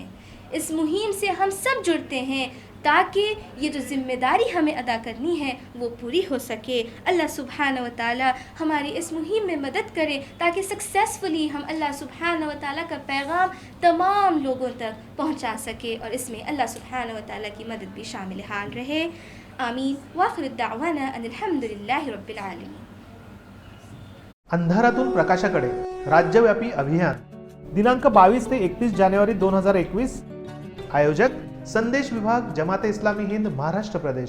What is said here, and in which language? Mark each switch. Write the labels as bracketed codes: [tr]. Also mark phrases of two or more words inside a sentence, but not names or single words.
[ur] اس مہم سے ہم سب جڑتے ہیں تاکہ یہ جو ذمہ داری ہمیں ادا کرنی ہے وہ پوری ہو سکے. [ar] اللہ سبحانہ و تعالیٰ [ur] ہماری اس مہم میں مدد کرے تاکہ سکسیسفلی ہم [ar] اللہ سبحانہ و تعالیٰ [ur] کا پیغام تمام لوگوں تک پہنچا سکے، اور اس میں [ar] اللہ سبحانہ و تعالیٰ [ur] کی مدد بھی شامل حال رہے. آمین. [ar] وآخر الدعوانا ان الحمد للہ رب العالمین. [mr] अंधारातून प्रकाशाकडे राज्यव्यापी अभियान दिनांक 22 ते 31 जानेवारी 2021. आयोजक संदेश विभाग जमाते इस्लामी हिंद महाराष्ट्र प्रदेश.